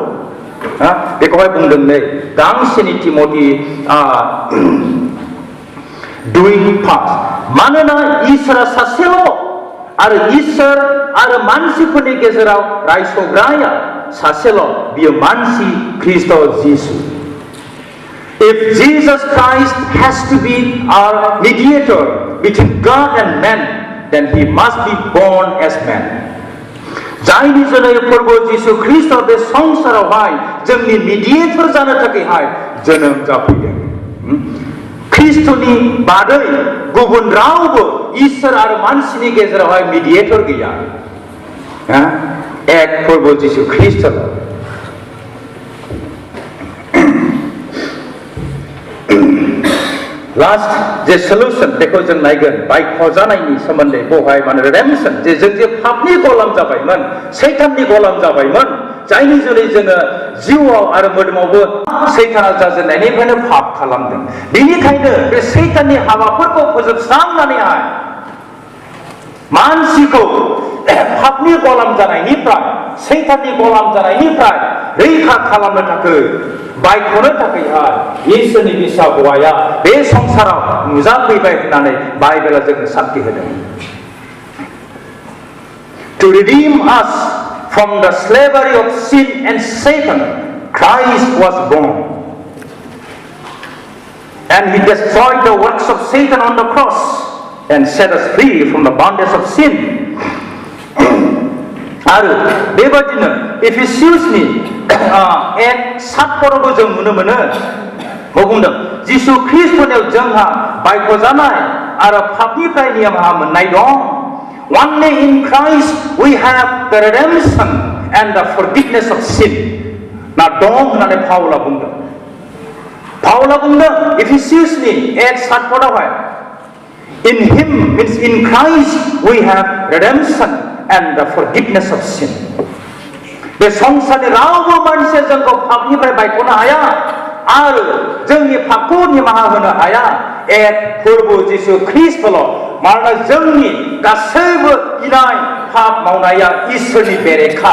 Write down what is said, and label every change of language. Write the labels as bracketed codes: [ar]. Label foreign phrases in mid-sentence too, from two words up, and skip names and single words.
[brx] बेखौहाय बुंदों नै गांसेनि तिमथि 2:5 मानोना इसोरा सासेल' आरो इसोर आरो मानसिफोरनि गेजेराव रायसग्राया सासेल', बियो मानसि ख्रिस्ट जिसु। [en] If Jesus Christ has to be our mediator between God and man, then he must be born as man. [brx] जायनि जुनै प्रभु जिसु ख्रिस्ट बे संसारावहाय जोंनि मिडिएटर जानो थाखायहाय जोनोम जाफैदों। ख्रिस्टनि बादै गुबुन रावबो इसोर आरो मानसिनि गेजेरावहाय मिडिएटर गैया। एक प्रभु जिसु ख्रिस्ट। [en] Last, the solution, [brx] बेखौ जों नायगोन बायख'जानायनि सोमोन्दै बहाय माने redemption, जों जे पापनि गलाम जाबायमोन, सैताननि गलाम जाबायमोन, जायनि जुनै जोङो जिउआव आरो मोदोमावबो सैताना जाजेननायनिफ्रायनो पाप खालामदों। बेनिखायनो बे सैताननि हाबाफोरखौ फोजोबस्रांनानैहाय मानसिखौ पापनि गलाम जानायनिफ्राय, सैताननि गलाम जानायनिफ्राय रैखा खालामनो थाखाय बायख'नो थाखायहाय इसोरनि बिसा हौवाया बे संसाराव नुजाफैबाय होननानै बाइबेला जोंनो साखि होदों। [en] To redeem us from the slavery of sin and Satan, Christ was born. And he destroyed the works of Satan on the cross and set us free from the bondage of sin. [brx] आरो बेबादिनो एफिसियासनि 1:7 जों नुनो मोनो। मा बुंदों? जिसु ख्रीष्टनियाव जोंहा बायख'जानाय आरो पापनिफ्राय नियमहा मोननाय दं। [en] Only in Christ we have the redemption and the forgiveness of sin. [brx] ना दं होननानै पाउला बुंदों। पाउला बुंदों एफिसियासनि [en] 1:7 In him means in Christ we have redemption and the forgiveness of sin. [brx] बे संसारनि रावबो मानसिया जोंखौ पापनिफ्राय बायख'नो हाया आरो जोंनि पापखौ निमाहा होनो हाया एक प्रभु जिसु ख्रीष्टल'। मानोना जोंनि गासैबो इनाय पाप मावनाया इसोरनि बेरेखा।